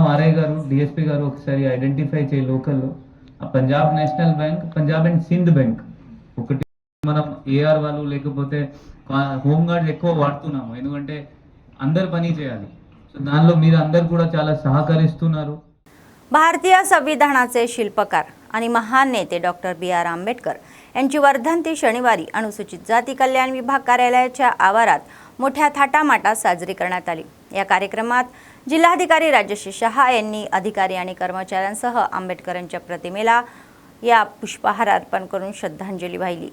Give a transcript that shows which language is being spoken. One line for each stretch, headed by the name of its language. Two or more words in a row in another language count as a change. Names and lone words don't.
Telugu: ఆర్ఐ గారు డిఎస్పీ గారు ఒకసారి ఐడెంటిఫై చేయి లోకల్లో. ఆ పంజాబ్ నేషనల్ బ్యాంక్, పంజాబ్ అండ్ సింధ్ బ్యాంక్ ఒకటి మనం ఏఆర్ వాళ్ళు లేకపోతే
English: home guard
Telugu: ఎక్కువ వాడుతున్నాము, ఎందుకంటే అందరు పని చేయాలి. సో దానిలో మీరు అందరు కూడా చాలా సహకరిస్తున్నారు.
Marathi: भारतीय संविधानाचे शिल्पकार आणि महान नेते डॉक्टर BR आंबेडकर यांची वर्धंती शनिवारी अनुसूचित जाती कल्याण विभाग कार्यालयाच्या आवारात मोठ्या थाटामाटात साजरी करण्यात आली. या कार्यक्रमात जिल्हाधिकारी राजश्री शहा यांनी अधिकारी आणि कर्मचाऱ्यांसह आंबेडकरांच्या प्रतिमेला या पुष्पहार अर्पण करून श्रद्धांजली वाहिली.